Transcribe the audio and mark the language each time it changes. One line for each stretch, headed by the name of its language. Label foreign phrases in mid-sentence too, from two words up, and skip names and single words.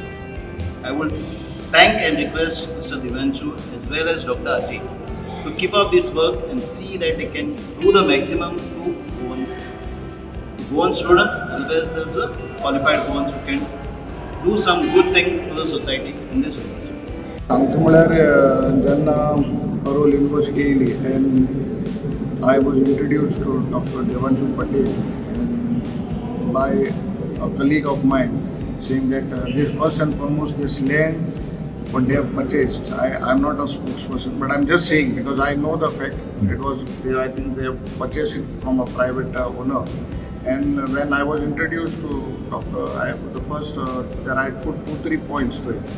English: I would thank and request Mr. Divanshu as well as Dr. Ajay to keep up this work and see that they can do the maximum to Goan students as well as the qualified Goans who can do some good thing to the society in this university.
Konkani: सांगतो म्हळ्यार जेन्ना परोल युनिवर्सिटी येयली
English: and I was introduced to Doctor Devanshu Patel by a colleague of mine saying that this first and foremost this land what they have purchased. I'm not a spokesperson, but I'm just saying because I know the fact. It was I think they have purchased it from a private owner. And when I was introduced to Doctor, the first that I put 2-3 points to it.